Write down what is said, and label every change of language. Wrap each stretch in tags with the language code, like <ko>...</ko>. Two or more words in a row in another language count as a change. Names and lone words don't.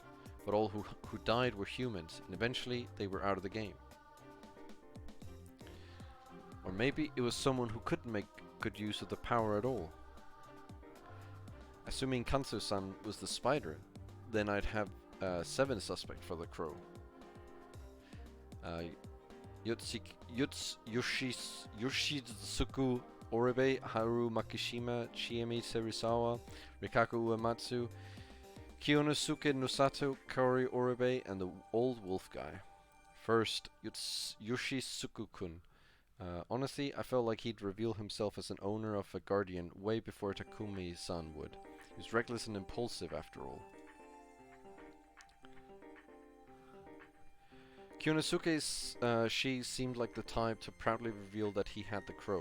<en>But all who died were humans, and eventually they were out of the game. Or maybe it was someone who couldn't make good use of the power at all. Assuming Kanso-san was the spider, then I'd have 7 suspects for the crow. Yoshitsuku Orebe, Haru Makishima, Chiemi Serizawa, Rikaku Uematsu, Kiyonosuke Nosato, Kaori Orebe, and the old wolf guy. First, Yoshitsuku-kun. Honestly, I felt like he'd reveal himself as an owner of a guardian way before Takumi-san would. He was reckless and impulsive after all. Kiyonosuke's she seemed like the type to proudly reveal that he had the crow.</en>